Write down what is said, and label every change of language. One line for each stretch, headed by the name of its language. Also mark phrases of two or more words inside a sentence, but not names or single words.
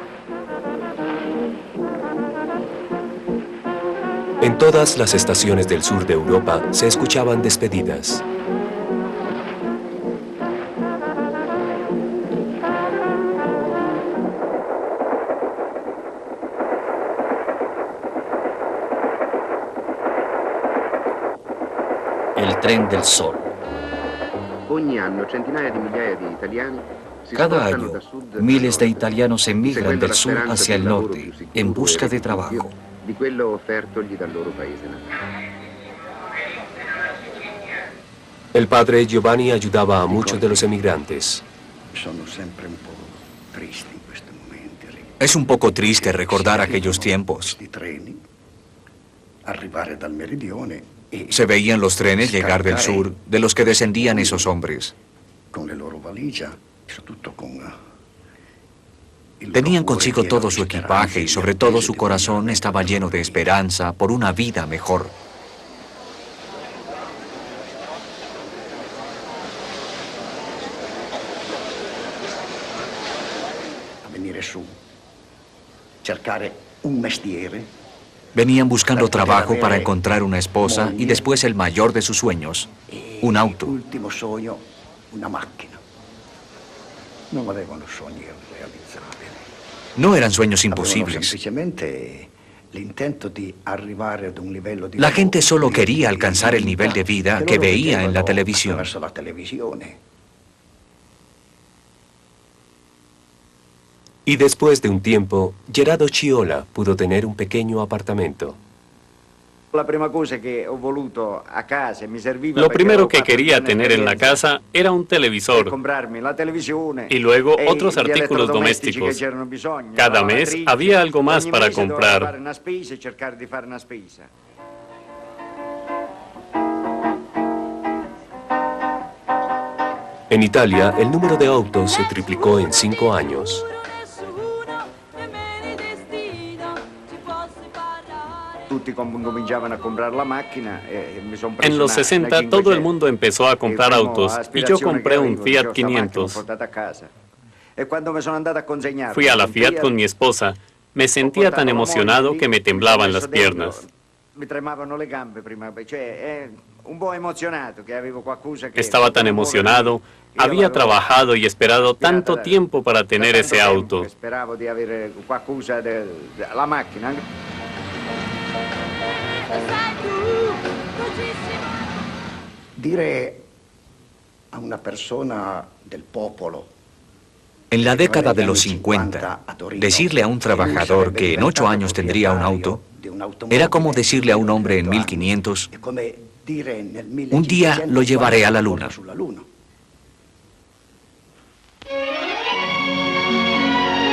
Spanish: En todas las estaciones del sur de Europa se escuchaban despedidas. El tren del sol.
Italian: Ogni anno centinaia di migliaia di italiani si
Spanish: Cada
Italian: spostano
Spanish: año,
Italian: da sud
Spanish: miles de italianos emigran
Italian: seguendo
Spanish: del
Italian: la
Spanish: sur
Italian: speranza
Spanish: hacia
Italian: di
Spanish: el
Italian: un lavoro
Spanish: norte
Italian: più sicuro
Spanish: en busca
Italian: e
Spanish: de
Italian: redditizio
Spanish: trabajo.
Italian: di quello offertogli dal loro paese natale.
Spanish: El padre Giovanni ayudaba a muchos de los emigrantes.
Italian: Sono sempre un po' tristi in questi momenti.
Spanish: Es un poco triste recordar aquellos tiempos.
Italian: Di treni, arrivare dal meridione e
Spanish: Se veían los trenes llegar del sur, de los que descendían esos hombres.
Italian: con le loro valigie, soprattutto con
Spanish: Tenían consigo todo su equipaje y sobre todo su corazón estaba lleno de esperanza por una vida mejor.
Italian: a venire su, cercare un mestiere.
Spanish: Venían buscando trabajo para encontrar una esposa y después el mayor de sus sueños, un auto.
Italian: Ultimo sogno, una macchina. Non avevano sogni irrealizzabili.
Spanish: No eran sueños
Italian: Avevano
Spanish: imposibles.
Italian: semplicemente l'intento di arrivare ad un livello di
Spanish: La
Italian: lavoro
Spanish: gente solo
Italian: di
Spanish: quería alcanzar el nivel de vida que
Italian: loro
Spanish: veía en la
Italian: vedevano
Spanish: televisión.
Italian: attraverso la televisione.
Spanish: Y después de un tiempo, Gerardo Ciola pudo tener un pequeño apartamento.
Italian: La prima cosa che ho voluto a casa mi serviva
Spanish: Lo
Italian: perché
Spanish: primero
Italian: avevo
Spanish: que
Italian: fatto
Spanish: quería
Italian: una
Spanish: tener en la
Italian: esperienza
Spanish: casa era un
Italian: per
Spanish: televisor
Italian: comprarmi la televisione
Spanish: y luego
Italian: e
Spanish: otros
Italian: gli
Spanish: artículos
Italian: elettrodomestici
Spanish: domésticos.
Italian: che c'erano bisogno,
Spanish: Cada
Italian: la
Spanish: mes
Italian: lavatrice.
Spanish: había algo más
Italian: Ogni
Spanish: para
Italian: mese dovevo
Spanish: comprar.
Italian: fare una spesa e cercare di fare una spesa.
Spanish: En Italia, el número de autos se triplicó en 5 años.
Italian: Tutti cominciavano a comprare la macchina e mi sono preso
Spanish: En los
Italian: una
Spanish: 60
Italian: 500.
Spanish: todo el mundo empezó a comprar
Italian: Il primo
Spanish: autos y yo
Italian: aspirazione
Spanish: compré
Italian: che
Spanish: un
Italian: avevo,
Spanish: Fiat
Italian: c'ho sta macchina,
Spanish: 500.
Italian: l'ho portata a casa. E quando mi sono andato a consegnare
Spanish: Fui a la Fiat con mi esposa. Me sentía tan emocionado que me temblaban las piernas.
Italian: Mi tremavano le gambe prima, cioè un po' emozionato che avevo qualcosa che...
Spanish: Estaba tan emocionado. Había trabajado y esperado tanto tiempo para tener ese auto.
Italian: Speravo di avere qualcosa la macchina. Dire a una persona del popolo
Spanish: En la década de los 50, decirle a un trabajador que en 8 años tendría un auto era como decirle a un hombre en 1500,
Italian: è come dire nel
Spanish: un día lo llevaré a la luna.
Italian: sulla luna.